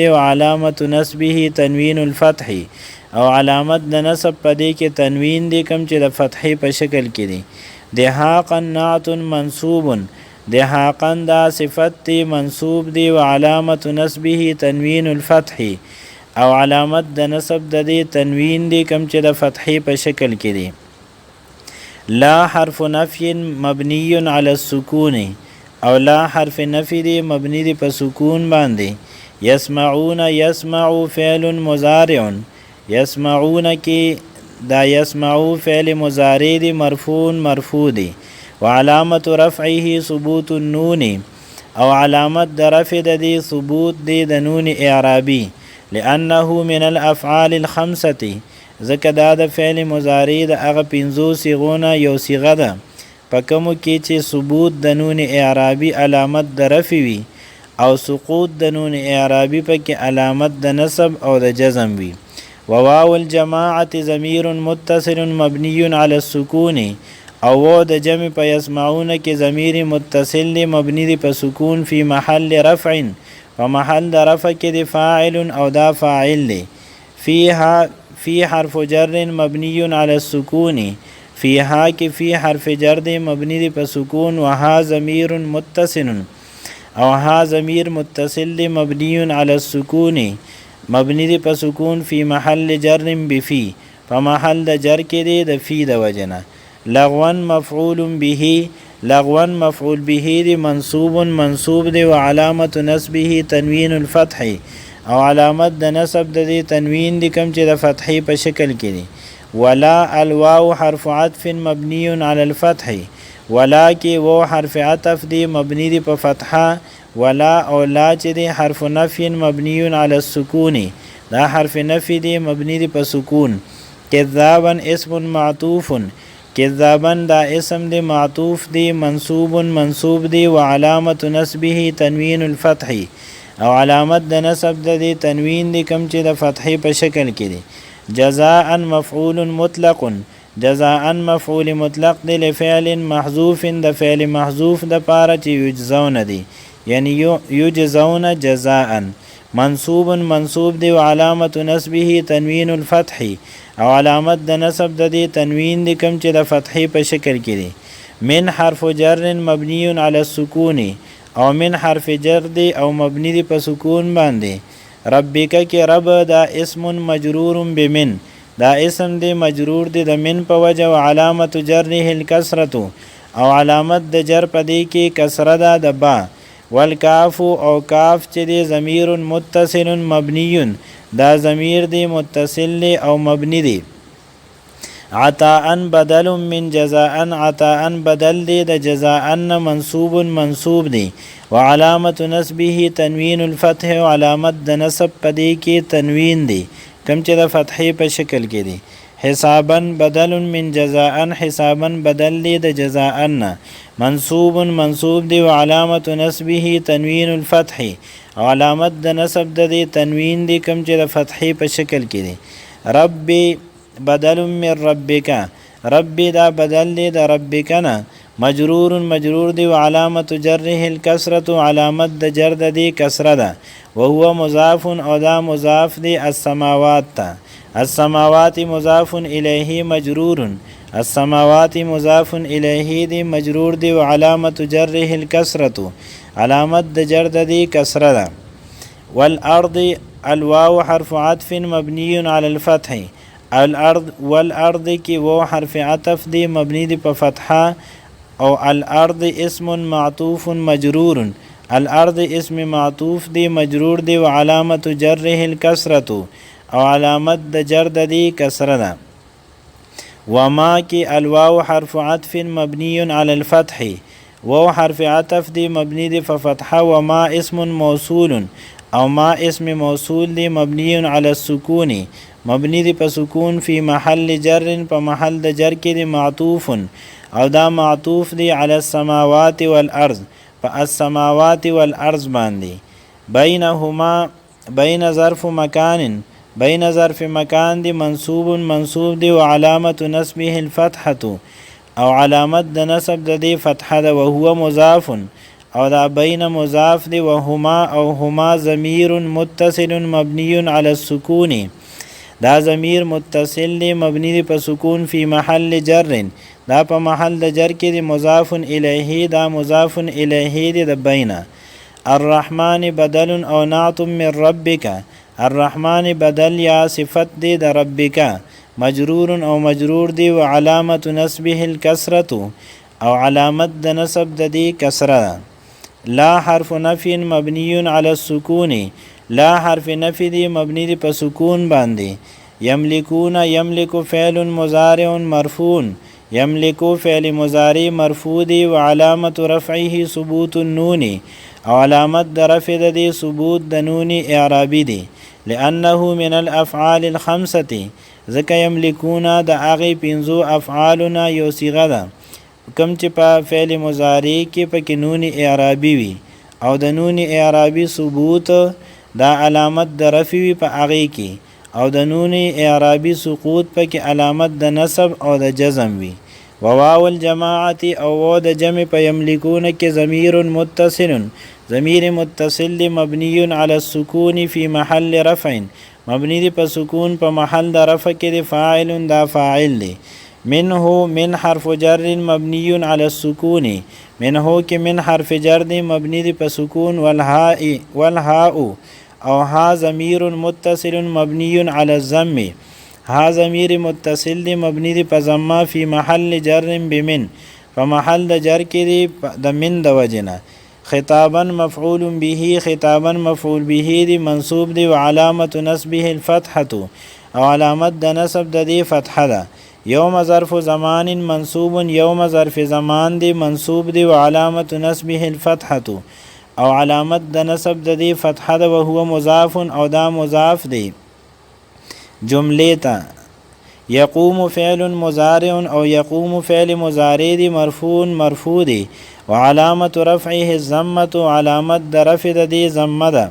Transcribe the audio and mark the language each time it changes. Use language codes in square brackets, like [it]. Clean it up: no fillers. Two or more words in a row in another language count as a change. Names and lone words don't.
[ar] وعلامة نسبه تنوین الفتح، [ps] او علامت د نسب پدې کې تنوین دی کم چې د فتحې په شکل کې دی. [ar] دهاقا نعت منصوب، [ps] دهاقا دا صفت دی منصوب دی. [ar] وعلامة نسبه تنوین الفتح، [ps] او علامت د نسب د دې تنوین دی کم چې د فتحې په شکل کې دی. [ar] لا حرف نفی مبنی علی السکون، [ps] او لا حرف نفی دی مبنی دی په سکون باندې. [ar] یسمعون یسمع فعل مضارع، [ps] یسمعون کې دا یسمعو فعل مضارع دی مرفوع دی. [ar] وعلامت رفعه ثبوت النون، [ps] او علامت د رفع د دی ثبوت دی د نون اعرابی. [ar] لأنه من الافعال الخمسه، [ps] ځکه دا د فعل مضارع د هغه 5 صيغونه یو صيغه ده په کومو کې چې ثبوت د نون اعرابي علامت د رفع وي، او سقوط د نون اعرابي پکې علامت د نصب او د جزم وي. [ar] وواو الجماعه ضمیر متصل مبنی علی السکون، [ps] او واو د جمع په یسمعون کې ضمیر متصل دی مبنی دی په سکون. [ar] فی محل رفع، [ps] په محل د رفع کې دی فاعل او دا فاعل دی. [ar] فیها فی حرف جر مبنی علی السکون، [ps] فیها کې فی حرف جر دی مبنی دی په سکون. [ar] وها ضمیر متصل، [ps] او ها ضمیر متصل دی [ar] مبنی علی السکون، [ps] مبنی دی په سکون. [ar] فی محل جر بفی، [ps] په محل د جر کې دی د فی د وجنه. [ar] لغوا مفعول به، [ps] لغوا مفعول به دی منصوب دی. [ar] وعلامة نسبه تنوین الفتح، [ps] او علامت د نسب د دی تنوین دی کم چې د فتحې په شکل کې دی. [ar] ولا الواو حرف عطف مبنی علی الفتح، [ps] ولا کې واو حرف عطف دی مبنی دی په فتحه. ولا او لا چې دی [ar] حرف نفی مبنی علی السکون، [ps] دا حرف نفی دی مبنی دی په سکون. [ar] کذابا اسم معطوف، [ps] کذابن دا اسم دی معطوف دی منصوب منصوب دی [ar] وعلامت نسبه تنوین الفتح [ps] او علامت د نسب د دی تنوین دی کم چې د فتحې په شکل کې دی. [ar] جزاء مفعول مطلق [ps] جزاء مفعول مطلق دی [ar] لفعل محذوف [ps] د فعل محذوف د پاره چې یجزون دی یعنی [ar] یجزون جزاء. [ps] منصوب منصوب دی [ar] وعلامت نسبه تنوین الفتح [ps] او علامت د نسب د دی تنوین دی کم چې د فتحې په شکل کې دی. [ar] من حرف جر مبنی علی السکون [ps] او من حرف جر دی او مبنی دی په سکون باندې. ربک کې رب دا [ar] اسم مجرور بمن [ps] دا اسم دی مجرور دی د من په وجه او [ar] علامت جره الکسرة [ps] او علامت د جر په دی کې کسره ده د با. والکاف او کاف چې دی [ar] ضمیر متصل مبنی [ps] دا ضمیر دی متصل دی او مبنی دی. [ar] عطاء بدل من جزاء [ps] عطاء بدل دی د جزاء منصوب منصوب دی [ar] وعلامت نسبه تنوین الفتح [ps] و علامت د نسب په دی کې تنوین دی کم چې د فتحې په شکل کې دی. [ar] حسابا بدل من جزاء [ps] حسابا بدل دی د جزاء منصوب منصوب دی [ar] وعلامت نسبه تنوین الفتح [ps] او علامت د نسب د دی تنوین دی کم چې د فتحې په شکل کې دی. [ar] ربی بدل من ربک [ps] ربی دا بدل دی د ربک نه مجرور مجرور دی [ar] وعلامت جره الکسرة [ps] علامت د جر د دی کسره ده [ar] وهو مضاف [ps] او دا مضاف دی السماوات ته. [ar] السماوات مضاف الیه مجرور [ps] السماوات مضاف الیه دی مجرور دی [ar] وعلامت جره الکسرة [ps] علامت د جر د دی کسره ده. [ar] والارض الواو حرف عطف مبنی علی الفتح الارض [ps] والارض کی وہ حرف عطف دی مبنی دی په فتحه او [ar] الارض اسم معطوف مجرور [ps] الارض اسم معطوف دی مجرور دی [ar] وعلامت جره الکسرة [ps] او علامت د جر د دی کسره ده. وما کی [ar] الواو حرف عطف مبنی علی الفتح [ps] وہ حرف عطف دی مبنی دی په فتحه [ar] وما اسم موصول [ps] او ما اسم موصول دی [ar] مبنی علی السکون [ps] مبنی دی په سکون [ar] فی محل جر [ps] په محل د جر کې دی معطوف او دا معطوف دی [ar] علی السماوات والارض [ps] په السماوات والارض باندې. بینهما [ar] بین ظرف مکان [ps] بین ظرف مکان دی منصوب منصوب دی [ar] وعلامت نسبه الفتحة [ps] او علامت د نسب د دی فتحه ده [ar] وهو مضاف [ps] او دا بین مضاف دی وهما او [ar] هما ضمیر متصل مبنی علی السکون [ps] دا ضمیر متصل دی مبنی دی په سکون [ar] فی محل جر [ps] دا په محل د جر کې دی مضاف الیه دا مضاف الیه دی د بین. [ar] الرحمن بدل او نعت من ربک [ps] الرحمن بدل یا صفت دی د ربک مجرور او مجرور دی [ar] وعلامت نسبه الکسرة [ps] او علامت د نسب د دی کسره. [ar] لا حرف نفی مبنی علی السکون [ps] لا حرف نفی دی مبنی دی په سکون باندې. [ar] یملکون یملک فعل مضارع مرفوع [ps] یملکو فعل مضارع مرفوع دی [ar] وعلامت رفعه ثبوت النون [ps] او علامت د رفع د دی ثبوت د نون اعرابی دی. [ar] لانه من الافعال الخمسه [ps] ذکا یملکون د هغې پنځو افعالونه یو صیغه ده کم چې په فعل مضارع کې پکې نون اعرابي وي او د نون اعرابي ثبوت دا علامت د رفع وي په هغې کې او د نون اعرابي سقوط پکې علامت د نصب او د جزم وي. [ar] وواو الجماعت [ps] او واو د جمع په یملکون کې ضمیر متصل ضمیر متصل دی [ar] مبنی علی السکون فی محل رفع [ps] مبنی دی په سکون په محل د رفع کې دی فاعل دا فاعل دی. [ar] منه من حرف جر مبنی علی السکون [ps] منه کې من حرف جر دی مبنی دی په سکون والهاء او [ar] ها ضمیر متصل مبنی علی الضم [ps] ها ضمیر متصل دی مبنی دی په ضمه [ar] فی محل جر بمن [ps] په محل د جر کې دی د من د وجنه. [ar] خطابا مفعول به [ps] خطابا مفعول به دی منصوب دی [ar] وعلامت نسبه الفتحة [ps] او علامت د نسب د دی فتحه ده. [ar] یوم ظرف زمان منصوب [ps] یوم ظرف زمان دی منصوب دی [ar] وعلامت نسبه الفتحة [ps] او علامت د نسب د دی فتحه ده [ar] وهو مضاف [ps] او دا مضاف دی جمله ته. [ar] یقوم فعل مضارع [ps] او یقوم فعل مضارع دی مرفوع دی [ar] وعلامت رفعه الضمه [ps] علامت د رفع د دې ضمه ده.